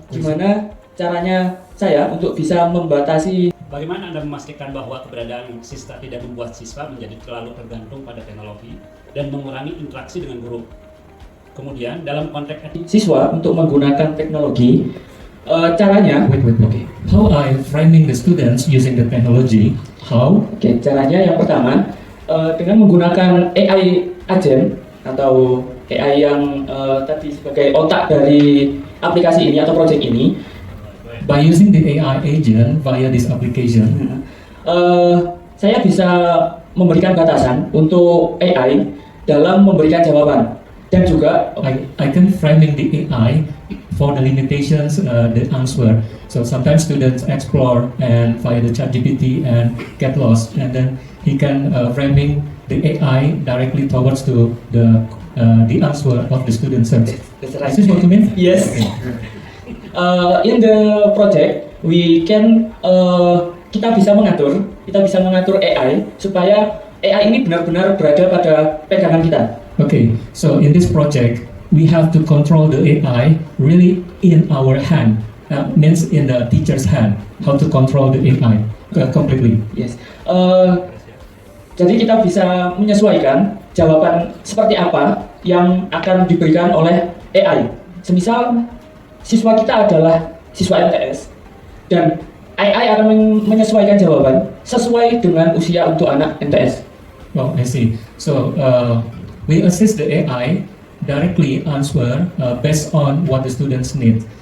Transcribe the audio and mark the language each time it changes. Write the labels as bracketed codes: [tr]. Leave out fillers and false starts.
[id] gimana caranya saya untuk bisa membatasi? Bagaimana Anda memastikan bahwa keberadaan siswa tidak membuat siswa menjadi terlalu tergantung pada teknologi dan mengurangi interaksi dengan guru? Kemudian, dalam konteks etika, Siswa untuk menggunakan teknologi, caranya. Okay. [en] How I framing the students using the technology? How? [id] Oke, caranya yang pertama dengan menggunakan AI agent atau AI yang tadi sebagai otak dari aplikasi ini atau project ini. [en] By using the AI agent via this application, [id] saya bisa memberikan batasan untuk AI dalam memberikan jawaban dan juga [en] I can framing the AI for the limitations, the answer. So sometimes students explore and via the ChatGPT and get lost, and then he can framing the AI directly towards to the answer of the student search. That's right. Is this what you mean? Yes. Okay. In the project, we can [id] kita bisa mengatur AI supaya AI ini benar-benar berada pada pegangan kita. Okay. [en] So in this project, we have to control the AI really in our hand. Means in the teacher's hand. How to control the AI completely. Yes. [id] Jadi kita bisa menyesuaikan jawaban seperti apa yang akan diberikan oleh AI. Semisal siswa kita adalah siswa MTS dan AI akan menyesuaikan jawaban sesuai dengan usia untuk anak MTS. [en] Oh, I see. So we assist the AI directly answer based on what the students need.